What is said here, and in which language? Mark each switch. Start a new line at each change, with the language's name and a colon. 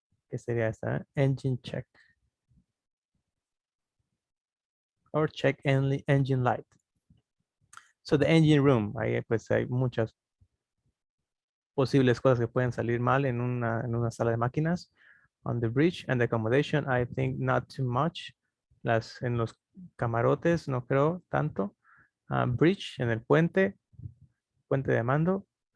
Spanish: ¿Qué sería esta?
English: Engine check. Or check engine light. So the engine room,
Spanish: ahí pues hay muchas posibles cosas que pueden salir mal en una sala de máquinas.
English: On the bridge and the accommodation, I think not too much.
Spanish: En los camarotes no creo tanto. Bridge, en el puente de mando.